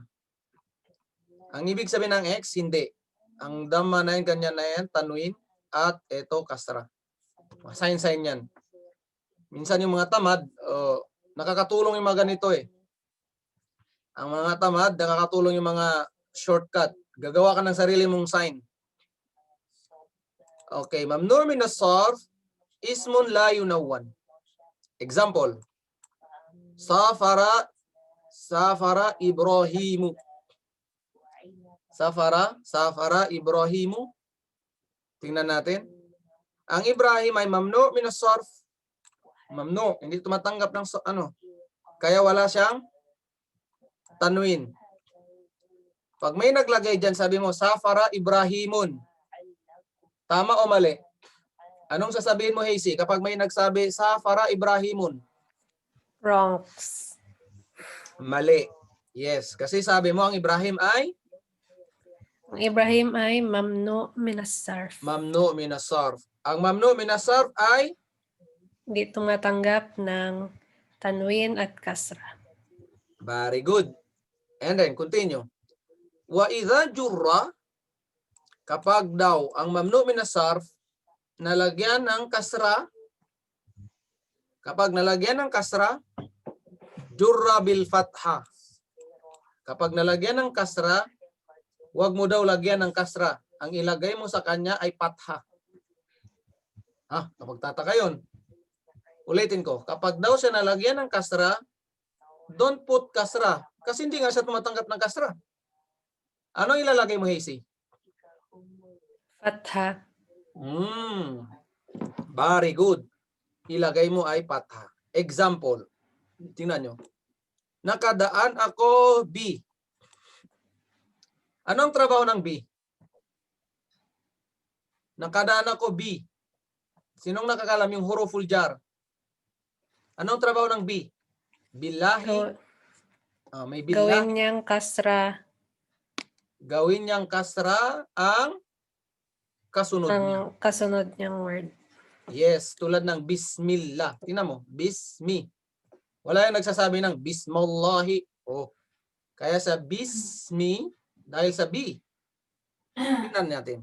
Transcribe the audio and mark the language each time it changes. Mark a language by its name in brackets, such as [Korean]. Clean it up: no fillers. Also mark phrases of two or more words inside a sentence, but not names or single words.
[Filipino] Ang ibig sabihin ng X, hindi. Ang dhamma na yan, ganyan na yan, tanwin, at ito, kasra. Sign yan. Minsan yung mga tamad, nakakatulong yung mga ganito eh. Ang mga tamad, nakakatulong yung mga shortcut. Gagawa ka ng sarili mong sign. [Arabic] Okay, ممنوع من الصرف، اسم لا ينوّن. Example. سافر إبراهيمُ. سافر إبراهيمُ. [Filipino] Tingnan natin. Ang Ibrahim ay [Arabic] ممنوع من الصرف. Mamnu', [Filipino] hindi tumatanggap ng ano. Kaya wala siyang tanwin. Pag may naglagay diyan, sabi mo [Arabic] سافر إبراهيمٌ. [Filipino] Tama o mali? Anong sasabihin mo, Hazy, kapag may nagsabi [Arabic] سافر إبراهيمٌ? [English] Wrong. [Filipino] Mali. Yes, kasi sabi mo ang Ibrahim ay Ang Ibrahim ay [Arabic] ممنوع من الصرف. ممنوع من الصرف. Ang ممنوع من الصرف ay [Filipino] Hindi tumatanggap ng tanwin at kasra. [English] very good. And then continue. [Arabic] وإذا جُرّ, [Filipino] kapag daw ang [Arabic] ممنوع من الصرف [Filipino] nalagyan ng kasra, kapag nalagyan ng kasra, [Arabic] جُرّ بالفتحة. [Filipino] Kapag nalagyan ng kasra, huwag mo daw lagyan ng kasra. Ang ilagay mo sa kanya ay patha. Kapag tataka yun. Ulitin ko. Kapag daw siya nalagyan ng kasra, [English] don't put kasra. [Filipino] Kasi hindi nga siya tumatanggap ng kasra. Ano ilalagay mo, Hazy? [Arabic] Fatha. [English] Very good. [Filipino] Ilagay mo ay patha. Example. Tingnan nyo. Nakadaan ako B. Anong trabaho ng B? Nakadaan ako B. Sinong nakakalam yung huruful jar? Anong trabaho ng B? Billahi. May billahi. Gawin niyang kasra Gawin niyang kasra ang kasunod niya. ang kasunod niyang word. Yes, tulad ng bismillah. Tingnan mo, bismi. Wala yung nagsasabi ng bismillahi. Oh. Kaya sa bismi, dahil sa bi, tingnan natin.